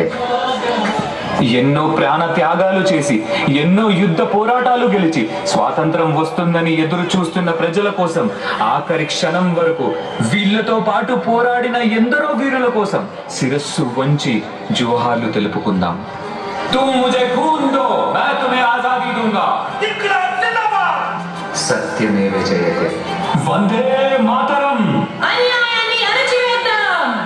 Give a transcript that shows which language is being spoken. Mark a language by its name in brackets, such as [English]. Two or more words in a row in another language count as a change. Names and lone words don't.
[Telugu] ఎన్నో ప్రాణ త్యాగాలు చేసి, ఎన్నో యుద్ధ పోరాటాలు గెలిచి స్వాతంత్రం వస్తుందని ఎదురు చూస్తున్న ప్రజల కోసం, ఆఖరి క్షణం వరకు వీళ్లతో పాటు పోరాడిన ఎందరో వీరుల కోసం శిరస్సు వంచి జోహార్లు తెలుపుకుందాం. [Hindi] तुम मुझे खून दो, मैं तुम्हें आजादी दूंगा। [Sanskrit] సత్యమేవ జయతే. వందే మాతరం. [Telugu] అన్యాయాన్ని అణచివేద్దాం.